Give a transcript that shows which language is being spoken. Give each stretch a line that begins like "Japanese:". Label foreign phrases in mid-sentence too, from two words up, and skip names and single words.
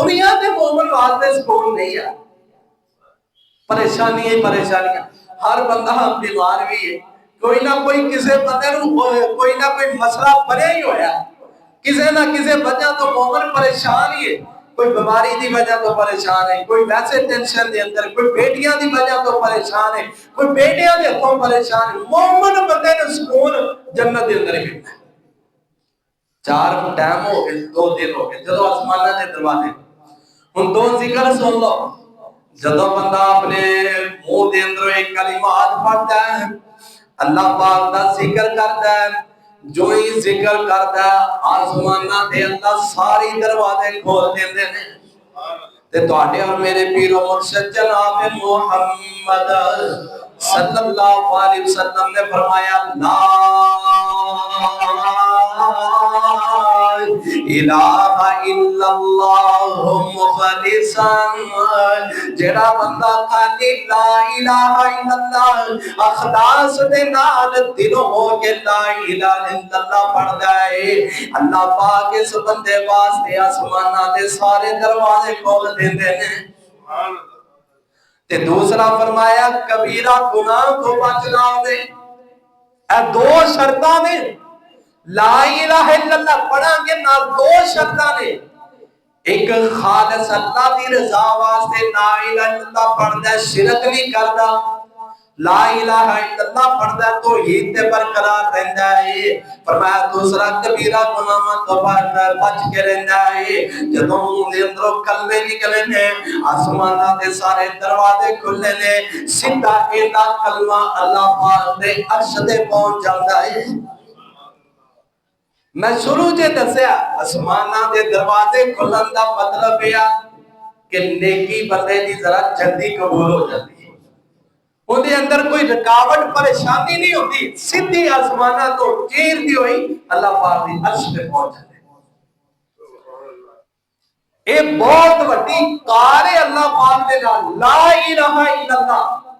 Punjabi: دنیا تے مومن واسطے سکون نہیں ہے، پریشانی ہے، پریشانیاں، ہر بندہ بیمار بھی ہے، کوئی نہ کوئی کسی بندے نو کوئی نہ کوئی مسئلہ بنے ہی ہویا ہے، کسی نہ کسی وجہ تو مومن پریشان ہی ہے، کوئی بیماری دی وجہ تو پریشان ہے، کوئی ویسے ٹینشن دے اندر، کوئی بیٹیاں دی وجہ تو پریشان ہے، کوئی بیٹیاں دے ہتھوں پریشان ہے۔ مومن بندے نے سکون جنت دے اندر ملنا ہے۔ 4 ٹائم ہو گئے، 2 دن ہو گئے جدو آسمانہ دے دروازے، ہن 2 ذکر سن لو۔ جدو بندہ اپنے منہ دے اندر ایک کلمات پڑھتا ہے، اللہ پاک دا ذکر کرتا ہے، جو ہی ذکر کرتا ہے آسمانہ دے اللہ ساری دروازے کھول دیندے نے۔ تے تواڈے اور میرے پیر و مرشد جناب محمد
Arabic: صلی اللہ علیہ وسلم
Punjabi: نے فرمایا لا
Arabic: الہ الا اللہ مخلصا،
Punjabi: جڑا بندہ خالی
Arabic: لا الہ الا اللہ
Punjabi: اخلاص دے نال دلوں ہو کے
Arabic: لا الہ الا اللہ
Punjabi: پڑھدا ہے، اللہ پاک اس بندے واسطے آسماناں دے سارے دروازے کھول دیندے نے۔ تے دوسرا فرمایا کبیرہ گناہ کو بچنا ہوے، اے 2 شرطاں نے،
Arabic: لا الہ الا اللہ
Punjabi: پڑھاں گے نہ 2 شرطاں نے، ایک خالص اللہ دی رضا واسطے
Arabic: لا الہ الا اللہ
Punjabi: پڑھدا ہے، شرک نہیں کردا،
Arabic: لا الہ الا اللہ
Punjabi: پڑھدا ہے توحید تے برقرار رہندا ہے۔ فرمایا دوسرا کبیرہ گناہاں تو بچ کے رہندا ہے، جدوں منہ دے اندروں کلمے نکلے نے آسماناں دے سارے دروازے کھلے نے، سیدھا ایدا کلمہ اللہ پاک دے عرش تے پہنچ جاندا ہے۔ میں شروع سے دسیا آسماناں دے دروازے کھلن دا مطلب ہے کہ نیکی بندے دی ذرا جلدی قبول ہو جاتی ہے، ان دے اندر کوئی رکاوٹ پریشانی نہیں ہوتی، سیدھی آسمانہ تو چیر دی ہوئی اللہ پاک دی عرش پہ پہنچ جاتے ہیں۔ اے بہت بڑی کار ہے اللہ پاک دے نال،
Arabic: لا الہ الا اللہ۔